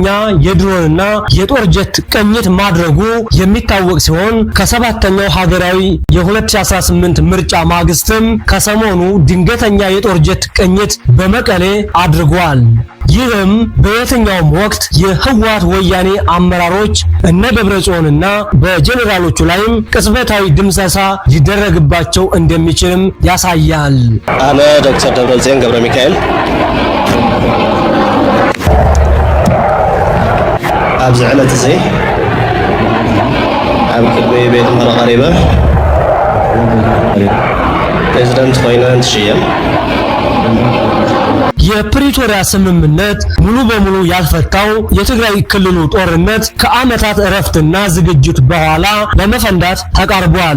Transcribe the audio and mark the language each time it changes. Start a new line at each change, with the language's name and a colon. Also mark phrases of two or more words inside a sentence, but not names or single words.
Amharic: የድሮንና የጦር ጀት ቅኝት ማድረጉ የሚታወቅ ሲሆን ከሰባተኛው ሀገራዊ የ2018 ምርጫ ማግስትም ከሰሞኑ ድንገተኛ የጦር ጀት ቅኝት በመቀሌ አድርጓል። ይህም በየትኛውም ወቅት የህወሓት ወያኔ አመራሮች እነ ደብረጽዮንና በጀነራሎቹ ላይም ቅጽበታዊ ድምሰሳ ሊደረግባቸው እንደሚችልም ያሳያል።
Tigrinya: አነ ዶክተር ደብረጽዮን ገብረ ሚካኤል ኣብዚ ዕለት እዚ ኣብ ቅድሚ ቤት ምክሪ ቀሪበ ፕሬዝዳንት ኮይነ እንትሽየም
Amharic: የፕሪቶሪያ ስምምነት ሙሉ በሙሉ ያልፈታው የትግራይ ክልሉ ጦርነት ከዓመታት እረፍትና ዝግጅት በኋላ ለመፈንዳት ተቃርቧል።